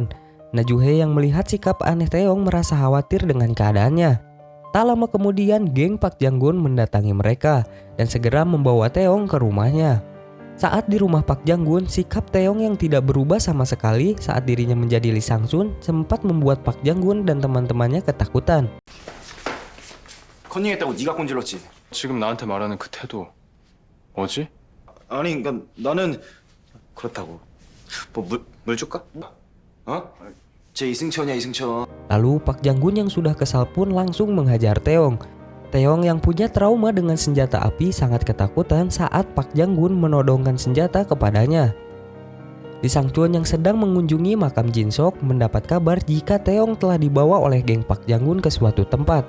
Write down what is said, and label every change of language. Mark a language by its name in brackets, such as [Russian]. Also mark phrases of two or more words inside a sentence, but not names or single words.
[Indonesian] Na-ju-hye yang melihat sikap aneh Taeyong merasa khawatir dengan keadaannya. Tak lama kemudian, geng Park Jang-gun mendatangi mereka dan segera membawa Taeyong ke rumahnya. Saat di rumah Park Jang-gun, sikap Taeyong yang tidak berubah sama sekali saat dirinya menjadi Lee Sang-chun sempat membuat Park Jang-gun dan teman-temannya ketakutan. [Korean] 컨닝했다고 네가 꼰질렀지? 지금 나한테 말하는 그 태도 뭐지? 아니 그러니까 나는 그렇다고. 뭐 물 줄까? 어? 쟤 이승천이야 이승천. [Indonesian] Lalu Park Jang-gun yang sudah kesal pun langsung menghajar Taeyong. Taeyong yang punya trauma dengan senjata api sangat ketakutan saat Park Jang-gun menodongkan senjata kepadanya. Lee Sang-chun yang sedang mengunjungi makam Jin-sok mendapat kabar jika Taeyong telah dibawa oleh geng Park Jang-gun ke suatu tempat.